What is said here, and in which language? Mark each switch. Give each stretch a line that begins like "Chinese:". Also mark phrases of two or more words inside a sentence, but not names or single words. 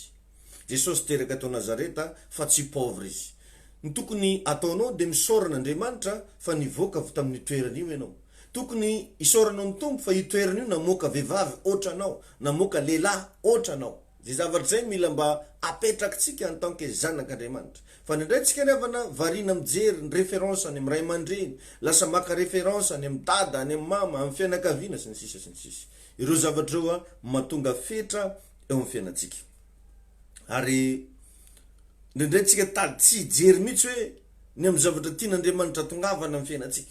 Malagasy: Jesosy teraka tao Nazareta fa tsy pauvre izy. Ny tokony ataonao dia misaorana Andriamanitra fa nivoaka avy tamin'ny toerana io ianao. Tokony isaoranao ny tompo fa io toerana io namoaka vehivavy ohatranao, namoaka lehilahy ohatranao. de zavatra zay mila mba apetrakintsika
French: en tant que
Malagasy: zanak'Andriamanitra. Fa ndraintsika revana varina mijery ny référence any amin'ny ray aman-dreny, lasa maka référence any amin'ny dada, any amin'ny mama, amin'ny fianakaviana sy ny sisa sy ny sisa. Ireo zavatra eo mahatonga fetra eo amin'ny fiainantsika. Ary ndraindraintsika tady tsy jery mihitsy hoe ny amin'ny zavatra tian'Andriamanitra tongavana amin'ny fiainantsika.